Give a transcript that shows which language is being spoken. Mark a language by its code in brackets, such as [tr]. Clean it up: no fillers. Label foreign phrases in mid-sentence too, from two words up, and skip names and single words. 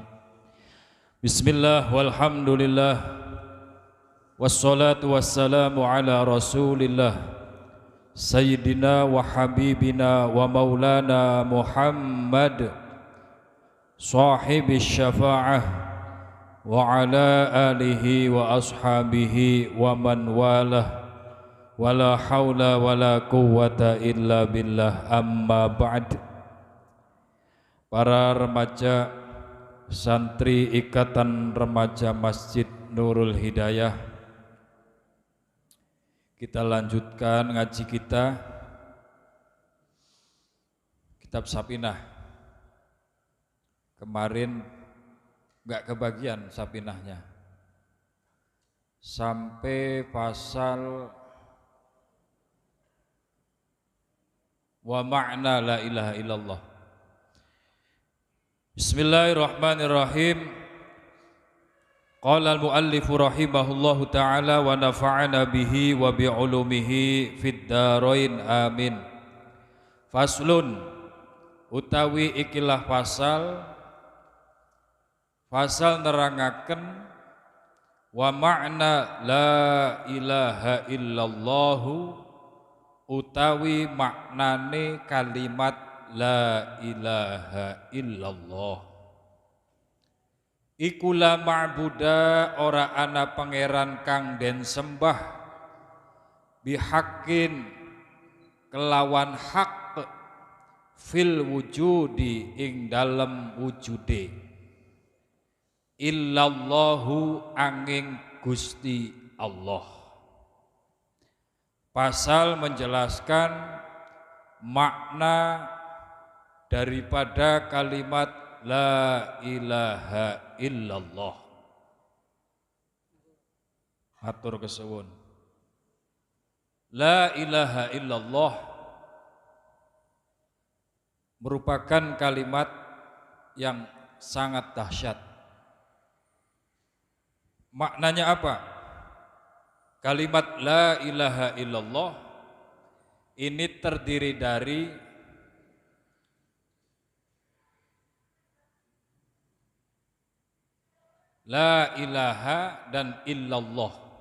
[ar] بسم الله والحمد لله والصلاة والسلام على رسول الله سيدنا وحبيبنا ومولانا محمد صاحب الشفاعة وعلى آله وأصحابه ومن والاه ولا حول ولا قوة إلا بالله أما بعد. [id] Para remaja santri Ikatan Remaja Masjid Nurul Hidayah, kita lanjutkan ngaji kita kitab Sapinah. Kemarin enggak kebagian Sapinahnya sampai pasal [ar] ومعنى لا إله إلا الله. Bismillahirrahmanirrahim. قال المؤلف رحمه الله تعالى ونفعنا به وبعلومه في الدارين آمين. [jv] Faslun utawi ikilah Fasal nerangaken [ar] ومعنى لا إله إلا الله [jv] utawi maknane kalimat [ar] لا إله إلا الله. [jv] Iku [ar] لا معبود [jv] ora ana pangeran kang den sembah bihaqqin kelawan hak [ar] في الوجود [jv] ing dalem wujude illallahu angin Gusti Allah. [id] Pasal menjelaskan makna daripada kalimat [ar] لا إله إلا الله. [jv] Matur kesuwun. [ar] لا إله إلا الله [id] merupakan kalimat yang sangat dahsyat. Maknanya apa? Kalimat [ar] لا إله إلا الله [id] ini terdiri dari [ar] لا إله [id] dan illallah.